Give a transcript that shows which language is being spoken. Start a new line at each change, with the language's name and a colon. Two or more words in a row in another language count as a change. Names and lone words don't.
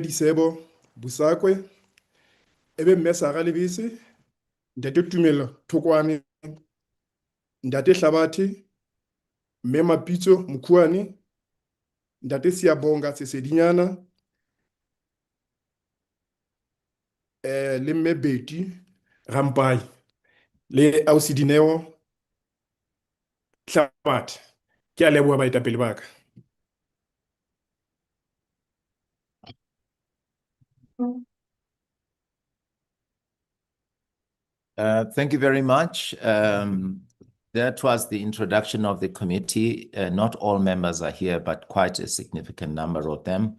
Southern Sotho: Disebo Busakwe, ebe mme Sara Lebese, ntate Tumelo Thokwane, ntate Hlabathi, mme Mapitso Mokhuane, ntate Siyabonga Sesedinyana, le mme Betty Rampai, le ausi Dineo Hlabathi. Ke a leboha baetapele ba ka.
English: Thank you very much. That was the introduction of the committee. Not all members are here, but quite a significant number of them.